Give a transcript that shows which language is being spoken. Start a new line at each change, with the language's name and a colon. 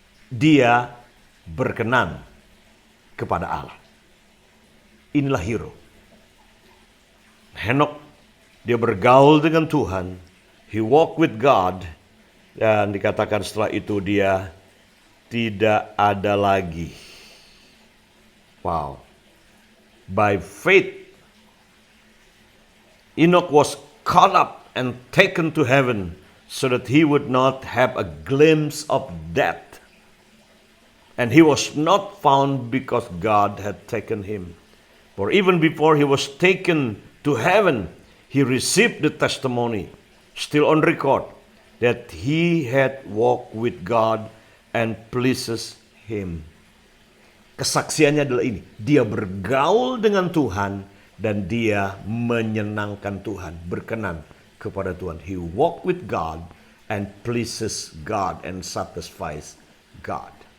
Indonesian: Dia berkenan kepada Allah. Inilah hero. Henokh, dia bergaul dengan Tuhan.
English: He walked with God.
Indonesian: Dan dikatakan setelah itu dia tidak ada lagi. Wow.
English: By faith, Enoch was caught up and taken to heaven so that he would not have a glimpse of death. And he was not found because God had taken him. For even before he was taken to heaven, he received the testimony, still on record, that he had walked with God and pleases him.
Indonesian: Kesaksiannya adalah ini. Dia bergaul dengan Tuhan dan dia menyenangkan Tuhan, berkenan kepada Tuhan.
English: He walked with God and pleases God and satisfies God.